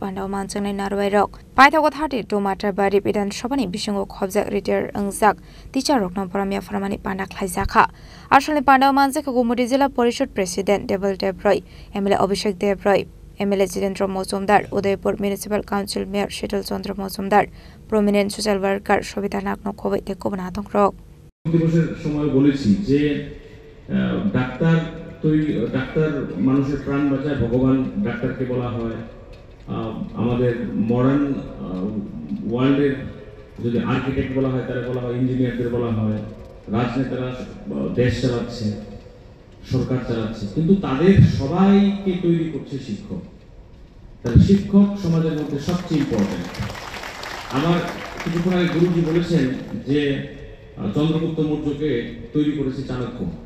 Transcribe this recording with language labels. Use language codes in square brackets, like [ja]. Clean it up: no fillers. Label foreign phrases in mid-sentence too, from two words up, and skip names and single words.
[trp] Pandau Manchang Narwai Rock Paithagot Hati to Matter Bari Bidan Shobani Bishingo Khobjak Retire Ongjak Teacher Rock no Paramya Farmani Panak Khlaisakha Ashlo Pandau Manchaka Gumuri Jila Porishod President Debol Debroi MLA Abhishek Debroi MLA Jitendra Mozumdar Udaipur Municipal Council Mayor Shetal Chandra Mozumdar [en] Prominent Social Worker [trp] Shobita Nakno Khoboi Tekobana Dongrok [bn] সময় বলেছি যে ডাক্তার মানুষের প্রাণ বাঁচায় ভগবান ডাক্তারকে বলা হয় আমাদের মডার্ন ওয়ার্ল্ডের যদি আর্কিটেক্ট বলা হয় তাহলে বলা হয় ইঞ্জিনিয়ারদের বলা হয় রাজনেতারা দেশ চালাচ্ছে সরকার চালাচ্ছে কিন্তু তাদের সবাইকে তৈরি করছে শিক্ষক তাহলে শিক্ষক সমাজের মধ্যে সবচেয়ে ইম্পর্টেন্ট আমার কিছুক্ষণ আগে গুরুজি বলেছেন যে চন্দ্রগুপ্ত মৌর্যকে তৈরি করেছে চাণক্য